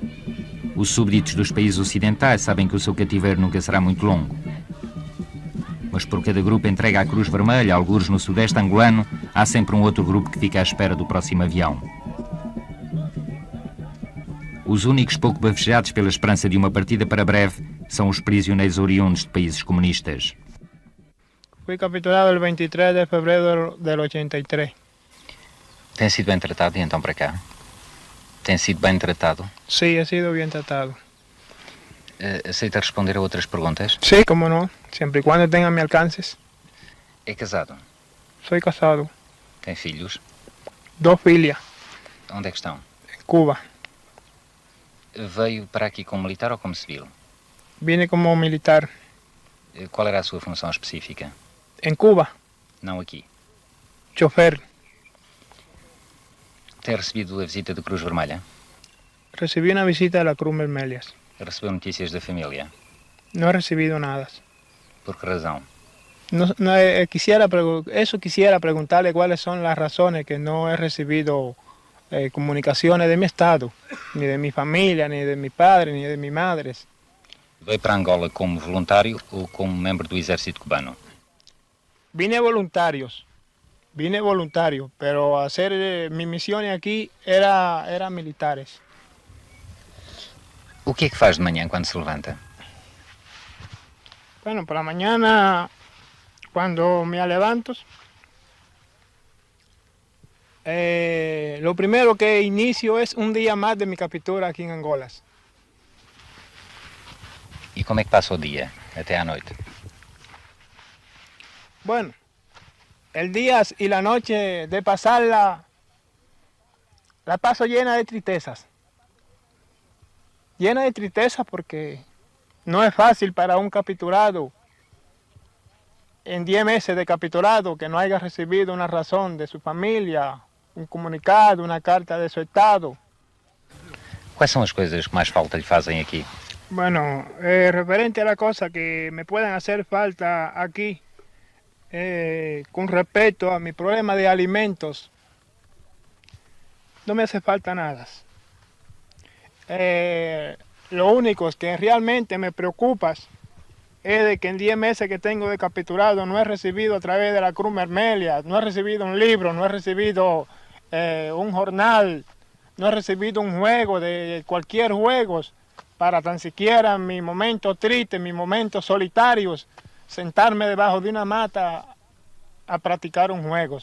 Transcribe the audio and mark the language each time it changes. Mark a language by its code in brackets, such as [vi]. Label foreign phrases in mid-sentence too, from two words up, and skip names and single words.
[pt] Os súbditos dos países ocidentais sabem que o seu cativeiro nunca será muito longo. Mas por cada grupo entregue à Cruz Vermelha, algures no sudeste angolano, há sempre um outro grupo que fica à espera do próximo avião. Os únicos pouco bafejados pela esperança de uma partida para breve são os prisioneiros oriundos de países comunistas. [es] Fui capturado el 23 de febrero del 83. [pt] Tem sido bem tratado e então para cá? Tem sido bem tratado? [es] Sí, he sido bien tratado. [pt] Aceita responder a outras perguntas? [es] Sí, como no, siempre y cuando tenga mi alcances. [pt] É casado? [es] Soy casado. [pt] Tem filhos? 2 filhas. Onde é que estão? [es] En Cuba. [pt] Veio para aqui como militar ou como civil? [es] Vine como militar. [pt] Qual era a sua função específica? [es] En Cuba. [pt] Não aqui. [es] Chofer. [pt] Tem recebido a visita da Cruz Vermelha? [es] Recibí una visita de la Cruz Vermelha. [pt] Recebeu notícias da família? [es] No he recibido nada. [pt] Por que razão? [es] Quisiera preguntarle cuáles son las razones que no he recibido comunicaciones de mi estado, ni de mi familia, ni de mi padre, ni de mi madre. [pt] Veio para Angola como voluntário ou como membro do exército cubano? [es] Vine voluntario, pero hacer mi misión aquí era militares. [pt] O que é que faz de manhã quando se levanta? [es] Bueno, por la mañana, cuando me levanto, lo primero que inicio es un día más de mi captura aquí en Angola. [pt] E como é que passa o dia, até à noite? [es] Bueno, el día y la noche de pasarla, la paso llena de tristezas. Llena de tristeza porque no es fácil para un capturado en 10 meses de capturado que no haya recibido una razón de su familia, un comunicado, una carta de su estado. [pt] Quais são as coisas que mais falta lhe fazem aqui? [es] Bueno, referente a la cosa que me puedan hacer falta aquí, con respecto a mi problema de alimentos, no me hace falta nada. Lo único que realmente me preocupa es de que en 10 meses que tengo de capturado no he recibido a través de la Cruz Vermelha, no he recibido un libro, no he recibido un jornal, no he recibido un juego de cualquier juego para tan siquiera en mi momento triste, en mis momentos solitarios, sentarme debajo de una mata a practicar un juego.